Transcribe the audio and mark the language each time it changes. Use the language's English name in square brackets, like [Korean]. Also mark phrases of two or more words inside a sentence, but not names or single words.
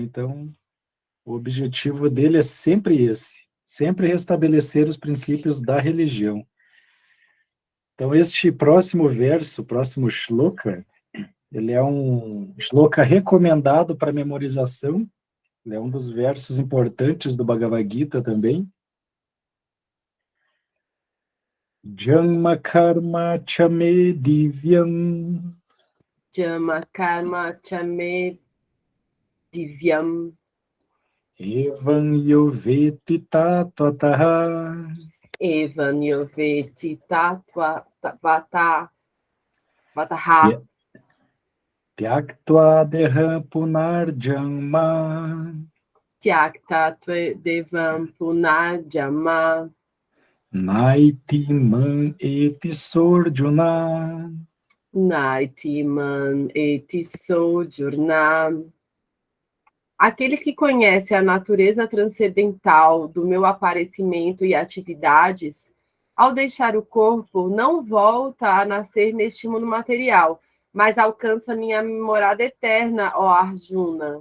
[Portuguese] Então o objetivo dele é sempre esse, sempre restabelecer os princípios da religião. Então, este próximo verso, próximo shloka, ele é um shloka recomendado para memorização, ele é um dos versos importantes do Bhagavad Gita também. [Sanskrit] Janma karma chame divyam. Jama karma chame divyam. Evam yoveti tattvataha. Evan yoveti vataha. Tyaktva deham punarjanma. Tyakta devam punarjama. Naiti man eti sorjuna. Naiti man eti sojurnam. [Portuguese] Aquele que conhece a natureza transcendental do meu aparecimento e atividades, ao deixar o corpo, não volta a nascer neste mundo material, mas alcança minha morada eterna, ó Arjuna.